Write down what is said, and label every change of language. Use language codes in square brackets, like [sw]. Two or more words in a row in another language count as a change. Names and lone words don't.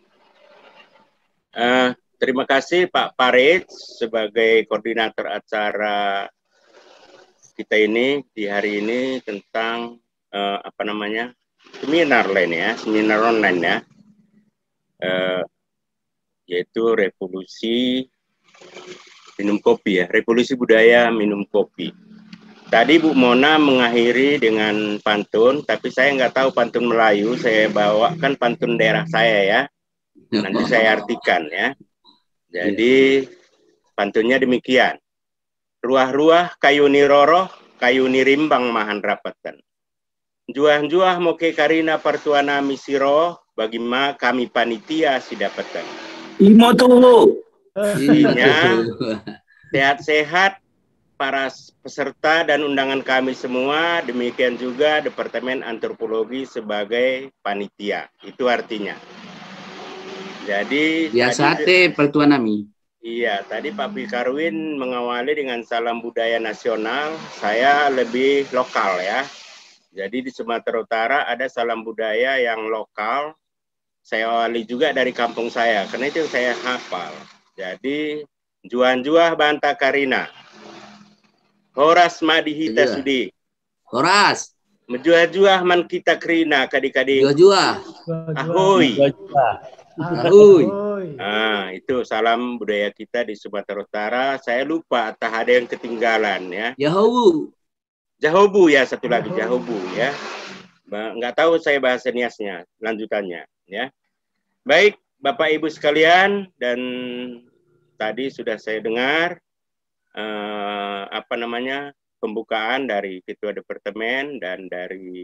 [id] Terima kasih Pak Farid sebagai koordinator acara kita ini di hari ini tentang seminar seminar online ya, yaitu revolusi minum kopi ya, revolusi budaya minum kopi. Tadi Bu Mona mengakhiri dengan pantun, tapi saya nggak tahu pantun Melayu, saya bawakan pantun daerah saya ya. Nanti saya artikan ya. Jadi pantunnya demikian. [btx] Ruah-ruah kayu ni roroh, kayu ni rimbang mahan rapatan. Juah-juah moke karina partuana misiro, bagaimana kami panitia si dapatan. Imo tuh. [id] Intinya sehat-sehat para peserta dan undangan kami semua, demikian juga Departemen Antropologi sebagai panitia. Itu artinya. Jadi [btx] biasa teh pertuanami. [id] Iya, tadi Pak Bikarwin mengawali dengan salam budaya nasional, saya lebih lokal ya. Jadi di Sumatera Utara ada salam budaya yang lokal, saya awali juga dari kampung saya, karena itu saya hafal. Jadi, [btx] juan-juah banta karina, [bbc] horas madihita sudi. Horas. [btx] Menjuah-juah man kita krina, kadi-kadi. Juah-juah. [ms] Ahoy. Ahoy. [id] Nah, itu salam budaya kita di Sumatera Utara. Saya lupa, entah ada yang ketinggalan ya. [nia] Jahobu. [id] Jahobu ya, satu lagi Jahobu ya. Nggak tahu saya bahasa niasnya, lanjutannya ya. Baik, Bapak Ibu sekalian, dan tadi sudah saya dengar pembukaan dari Ketua Departemen dan dari